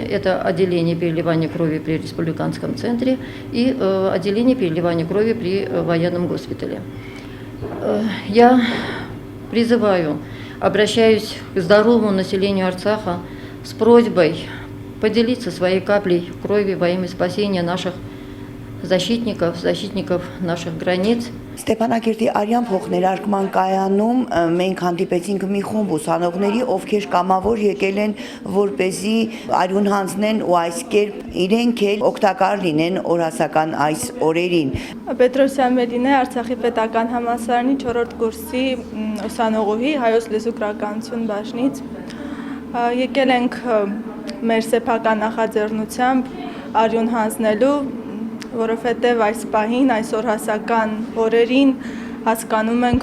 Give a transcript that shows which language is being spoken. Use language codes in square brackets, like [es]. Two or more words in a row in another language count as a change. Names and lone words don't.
[ru] Это отделение переливания крови при республиканском центре и отделение переливания крови при военном госпитале. Я призываю, обращаюсь к здоровому населению Арцаха с просьбой поделиться своей каплей крови во имя спасения наших защитников наших границ. [hy] Ստեփանակերտի արյան փոխներարկման կայանում մենք հանդիպեցինք մի խումբ ուսանողների, ովքեր կամավոր եկել են, որպեսզի արյուն հանձնեն ու այս կերպ իրենք էլ օգտակար լինեն օրհասական այս օրերին։ Պետրոսյան Մելինե, Արցախի պետական համալսարանի 4-րդ կուրսի ուսանողուհի, հայոց լեզու գրականություն բաժնից։ Եկել ենք մեր սեփական նախաձեռնությամբ արյուն հանձնելու, որովհետև այս պահին, այս օրհասական օրերին հասկանում ենք,